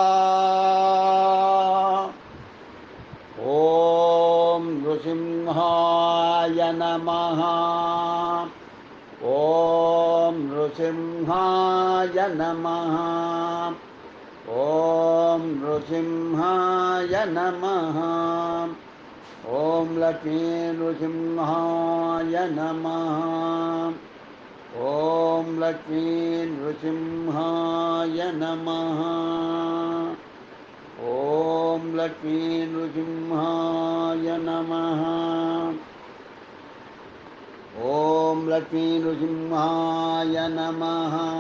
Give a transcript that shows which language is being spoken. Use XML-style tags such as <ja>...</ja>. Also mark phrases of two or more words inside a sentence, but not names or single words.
<sa>ॐ नृसिंहाय नमः ॐ नृसिंहाय नमः ॐ नृसिंहाय नमः ॐ लक्ष्मी नृसिंहाय नमः ఓం లక్ష్మీ నృసింహాయ నమః. ఓం లక్ష్మీ నృసింహాయ నమః. ఓం లక్ష్మీ నృసింహాయ నమః.</sa>